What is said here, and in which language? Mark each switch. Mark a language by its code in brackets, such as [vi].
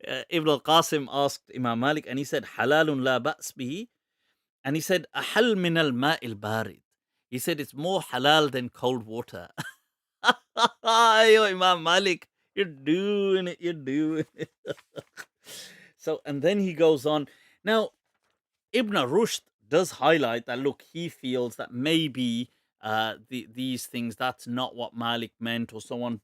[en] Ibn al-Qasim asked Imam Malik, and he said, [ar] حلال لا بأس به. [en] And he said, [ar] أحل من الماء البارد. [en] He said, it's more halal than cold water. Yo, Imam Malik, you're doing it. So, and then he goes on. Now, Ibn Rushd does highlight that, look, he feels that maybe these things, that's not what Malik meant or so on.